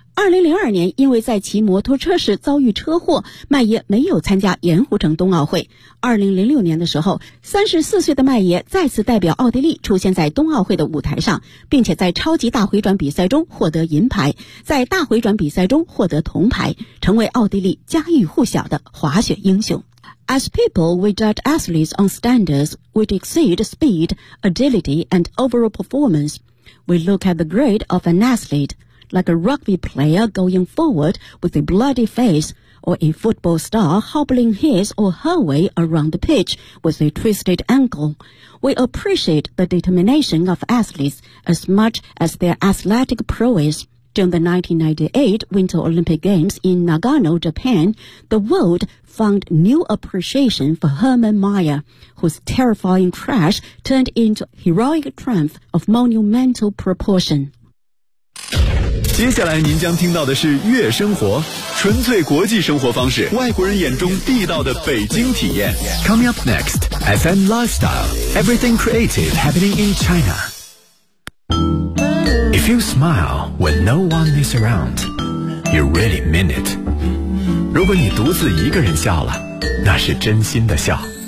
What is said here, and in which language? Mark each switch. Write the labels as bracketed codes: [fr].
[zh] 2002年，因为在骑摩托车时遭遇车祸，迈耶没有参加盐湖城冬奥会。 2006年的时候，34岁的迈耶再次代表奥地利出现在冬奥会的舞台上，并且在超级大回转比赛中获得银牌，在大回转比赛中获得铜牌，成为奥地利家喻户晓的滑雪英雄。 [en] As people, we judge athletes on standards which exceed speed, agility and overall performance. We look at the grade of an athlete. Like a rugby player going forward with a bloody face, or a football star hobbling his or her way around the pitch with a twisted ankle. We appreciate the determination of athletes as much as their athletic prowess. During the 1998 Winter Olympic Games in Nagano, Japan, the world found new appreciation for Hermann Mayer, whose terrifying crash turned into heroic triumph of monumental proportion. [zh] 接下来您将听到的是悦生活，纯粹国际生活方式，外国人眼中地道的北京体验。 [en] Coming up next, FM Lifestyle, everything creative happening in China. If you smile when no one is around, you really mean it. [zh] 如果你独自一个人笑了，那是真心的笑。